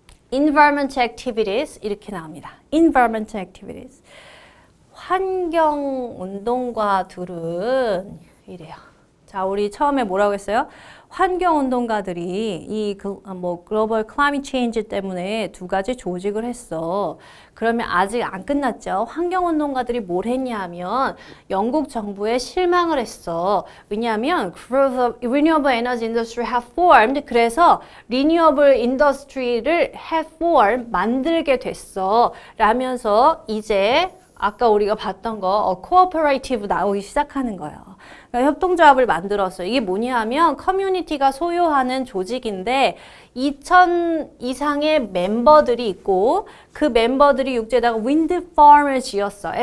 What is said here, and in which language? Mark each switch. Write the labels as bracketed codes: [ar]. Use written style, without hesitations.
[en] Environmental activities [ko] 이렇게 나옵니다. Environmental activities. 환경운동가들은 이래요. 자, 우리 처음에 뭐라고 했어요? 환경운동가들이 이 글로벌 클라이밋 체인지 때문에 두 가지 조직을 했어. 그러면 아직 안 끝났죠. 환경운동가들이 뭘 했냐 하면 영국 정부에 실망을 했어. 왜냐하면 [en] Group of Renewable Energy Industry have formed. [ko] 그래서 Renewable Industry를 [en] have formed, [ko] 만들게 됐어. 라면서 이제 아까 우리가 봤던 거 코오퍼레이티브 나오기 시작하는 거예요. 그러니까 협동조합을 만들었어요. 이게 뭐냐 하면 커뮤니티가 소유하는 조직인데 2,000 이상의 멤버들이 있고 그 멤버들이 육지에다가 윈드 farm을 지었어.